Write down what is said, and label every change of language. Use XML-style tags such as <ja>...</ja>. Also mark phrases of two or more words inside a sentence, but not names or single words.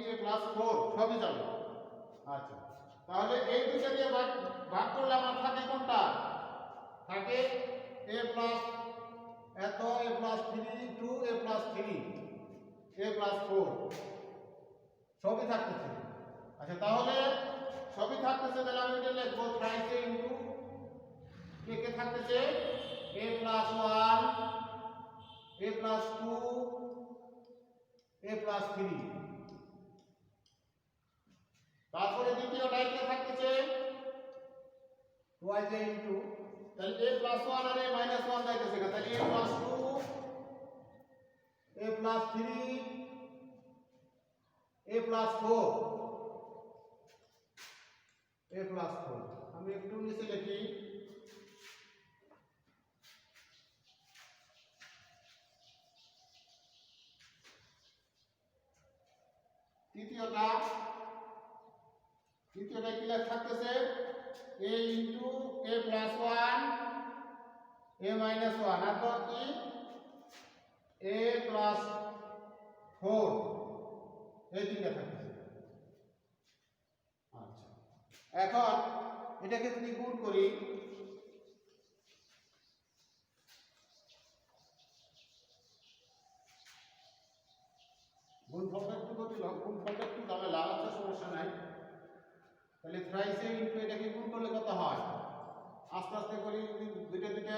<bn>a + 4 সবই যাবে আচ্ছা তাহলে এই দুটো দিয়ে ভাগ করলে আমার থাকে কোনটা থাকে</bn> <en>a plus</en> <bn>এত</bn> <en>a plus 3 2 a plus 3 a plus 4</en> <bn>সবই থাকতেছে আচ্ছা তাহলে সবই থাকতেছে তাহলে আমি এটা লিখব</bn> <en>thrice a into</en> <bn>কে কে থাকতেছে</bn> <en>a plus 1 a plus 2 a plus 3</en> <bn>তারপরে দ্বিতীয়টাই কে থাকতেছে</bn> <en>twice a into</en> <bn>তাহলে</bn> <en>a plus 1</en> <bn>আর</bn> <en>a minus 1</en> <bn>যাইতেছে না তাহলে</bn> <en>a plus 2 a plus 3 a plus 4 a plus 4</en> <bn>আমি একটু নিচে লিখি তৃতীয়টা কি থাকতেছে</bn> <en>a into a plus 1 a minus 1</en> <bn>আর তো কি</bn> <en>a plus 4</en> <bn>এই তিনটা থাকতেছে আচ্ছা এখন এটাকে যদি গুণ করি গুণফলটা একটু জটিল গুণফলটা একটু ঝামেলা আছে সমস্যা নাই তাহলে</bn> <en>thrice a into</en> <bn>এটাকে গুণ করলে কত হয় আস্তে আস্তে করি দুইটা</bn>